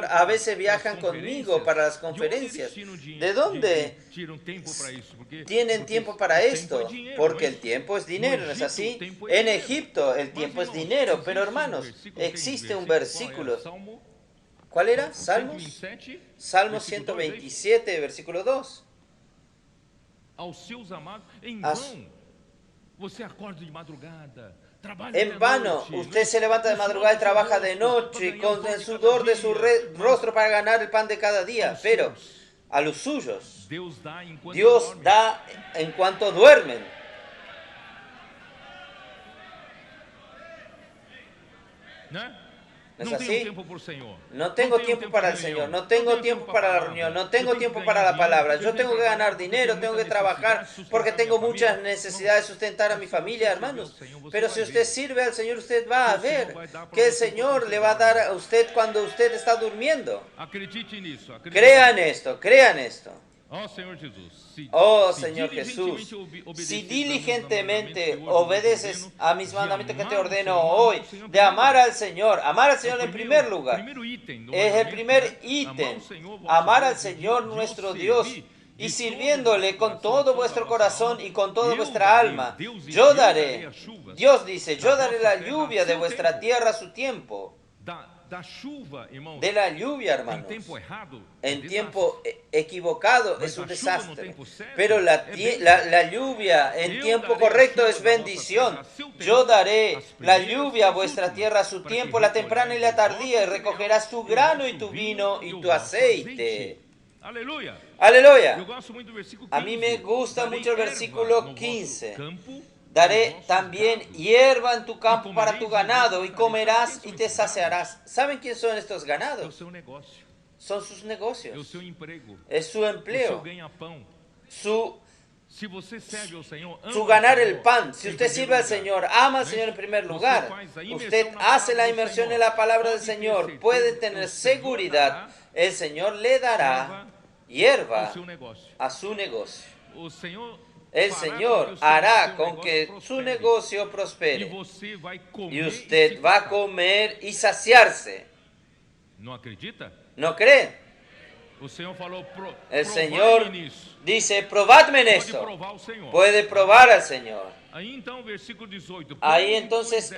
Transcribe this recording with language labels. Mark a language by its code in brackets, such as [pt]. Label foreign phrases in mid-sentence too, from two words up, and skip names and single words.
[es] A veces viajan conmigo para las conferencias. ¿De dónde tienen tiempo para esto? Porque el tiempo es dinero, ¿no es así? En Egipto el tiempo es dinero, pero hermanos, existe un versículo. ¿Cuál era? Salmos. 127, Salmo versículo 2, 127, versículo 2. [pt] aos seus amados, em As- vão, você acorda de madrugada, trabalha [es] En [pt] até [es] vano, [pt] noite, [es] usted se levanta de [pt] no suor [es] madrugada y [pt] do seu [es] trabaja de [pt] rosto, [es] noche [pt] para ganhar o [es] con [pt] pão [es] el [pt] de [es] sudor [pt] cada [es] de su [pt] dia, mas [es] rostro para ganar el pan de cada día. [pt] aos [es] Pero [pt] seus, [es] a los suyos, [pt] Deus dá enquanto [es] Dios [pt] dorme. [es] da en cuanto duermen. [pt] Né? [es] ¿No es [pt] Não [es] así? [pt] tenho tempo por Senhor. [es] No tengo tiempo para el Señor, no tengo tiempo para la reunión, no tengo tiempo para la palabra. Yo tengo que ganar dinero, tengo que trabajar porque tengo muchas necesidades de sustentar a mi familia, hermanos. Pero si usted sirve al Señor, usted va a ver que el Señor le va a dar a usted cuando usted está durmiendo. [pt] Acredite nisso. Acredite [es] Crean [pt] nisso. [es] esto, crean esto. [pt] Ó Senhor Jesus. [es] Oh [pt] se [es] Señor [pt] diligentemente [es] Jesús, [pt] obedeces [es] si [pt] a meus [es] diligentemente [pt] mandamentos que hoje eu te [es] obedeces [pt] ordeno, [es] a mis [pt] de [es] mandamientos que te [pt] amar o [es] ordeno [pt] Senhor, [es] hoy, [pt] amar o Senhor [es] de amar [pt] primeiro. [es] al Señor en primer lugar, [pt] primeiro item do [es] es el [pt] mandamento, [es] primer [pt] né? [es] ítem, [pt] Amar, o Senhor, vosso [es] amar al [pt] Deus, e [es] Señor [pt] de o [es] nuestro [pt] servir [es] Dios [pt] de [es] y [pt] todo [es] sirviéndole vuestro con [pt] coração, [es] todo [pt] toda [es] vuestro [pt] vossa [es] corazón [pt] alma. [es] y con toda [pt] Eu [es] vuestra [pt] darei, [es] alma. [pt] Deus diz, [es] Yo [pt] eu darei [es] daré, [pt] as chuvas [es] Dios dice, [pt] da [es] yo daré [pt] vossa [es] la [pt] terra a [es] lluvia de [pt] seu [es] vuestra [pt] tempo. [es] tierra a su tiempo. [pt] Da chuva, irmãos, [es] De la lluvia, [pt] em [es] hermanos, [pt] tempo errado, é [es] en [pt] desastre. [es] tiempo equivocado [pt] Mas [es] es un [pt] a chuva no [es] desastre. [pt] tempo certo [es] Pero [pt] é [es] la lluvia en [pt] Eu [es] tiempo [pt] darei as [es] correcto [pt] chuvas [es] es [pt] da vossa [es] bendición. [pt] terra a seu tempo, [es] Yo daré [pt] as [es] la [pt] primeiras [es] lluvia [pt] e [es] a [pt] as [es] vuestra [pt] últimas, [es] tierra a su [pt] para que [es] tiempo, la temprana y la [pt] recolhais o [es] tardía, y [pt] vosso [es] recogerás [pt] cereal, [es] tu [pt] e o [es] grano y [pt] vosso [es] tu [pt] vinho [es] vino [pt] e [es] y [pt] o [es] tu [pt] vosso [es] aceite. [pt] Aleluia. [es] Aleluya. [pt] Eu gosto muito do versículo 15. [es] A mí me gusta [pt] Darei [es] mucho el [pt] erva [es] versículo [pt] no [es] 15. [pt] vosso campo e [es] Daré [pt] nos vossos [es] también [pt] gados. [es] hierba en tu campo Y para tu comeréis y ganado, vos y mataréis. comerás ¿Saben y quién te son estos saciarás. ¿Saben quién son estos [pt] É o [es] ganados? [pt] seu negócio, [es] Son sus [pt] é o [es] negocios, [pt] seu emprego, [es] es su [pt] o seu [es] empleo, [pt] ganha-pão. [es] su [pt] Se você serve ao Senhor, ama [es] su [pt] ao [es] ganar [pt] Senhor [es] el pan. Si [pt] em [es] usted [pt] primeiro [es] sirve al [pt] lugar. [es] Señor, ama al [pt] Não é [es] Señor en [pt] isso? [es] primer [pt] Você [es] lugar. [pt] faz a imersão [es] Usted [pt] na [es] hace [pt] palavra [es] la [pt] do [es] inmersión [pt] Senhor. [es] en la palabra del [pt] Pode ter [es] Señor. [pt] certeza [es] Puede [pt] que [es] tener [pt] o Senhor [es] seguridad. [pt] dará [es] El Señor le dará [pt] erva [es] hierba [pt] ao seu negócio. [es] a su negocio. [pt] O Senhor [es] El [pt] fará [es] Señor [pt] com que o [es] hará [pt] seu [es] con [pt] negócio [es] que su [pt] prospere. [es] negocio [pt] E [es] prospere. [pt] você vai [es] Y [pt] comer e [es] usted [pt] se [es] va a [pt] fartar. [es] comer y saciarse. [pt] Não acredita? [es] ¿No cree? [pt] O Senhor falou, [es] El [pt] provai-me [es] Señor [pt] nisso. [es] dice, probadme en [pt] Pode [es] esto. [pt] provar o Senhor. [es] Puede probar al Señor. [pt] Aí então, versículo 18. [es] Ahí [pt] Ponde, [es] entonces [pt] pois,